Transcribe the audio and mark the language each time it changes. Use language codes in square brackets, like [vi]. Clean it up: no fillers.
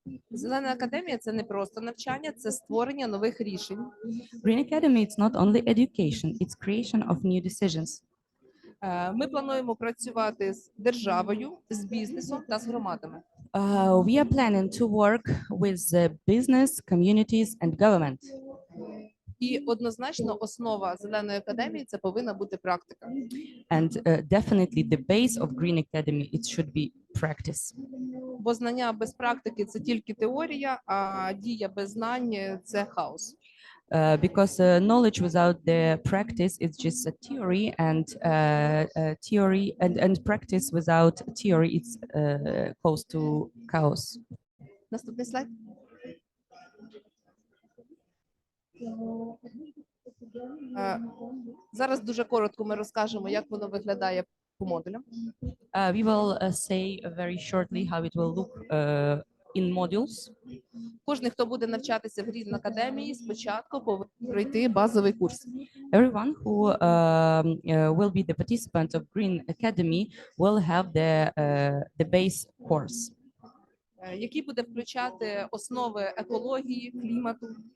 [uk] Зелена академія – це не просто навчання, це створення нових рішень. [en] Green Academy, it's not only education, it's creation of new decisions. [uk] Ми плануємо працювати з державою, з бізнесом та з громадами. [en] We are planning to work with the business, communities, and government. [uk] І однозначно основа Зеленої академії – це повинна бути практика. [en] And definitely the base of Green Academy, it should be practice. [uk] Бо знання без практики – це тільки теорія, а дія без знань – це хаос. [en] Because knowledge without the practice is just a theory, and theory and practice without theory it's close to chaos. [uk] Наступний слайд. Зараз дуже коротко ми розкажемо, як воно виглядає по модулям. [en] We will say very shortly how it will look in modules. [uk] Кожен, хто буде навчатися в Green Академії, спочатку повинен пройти базовий курс. [en] Everyone who will be the participant of Green Academy will have the base course, [uk] який буде включати основи екології, клімату,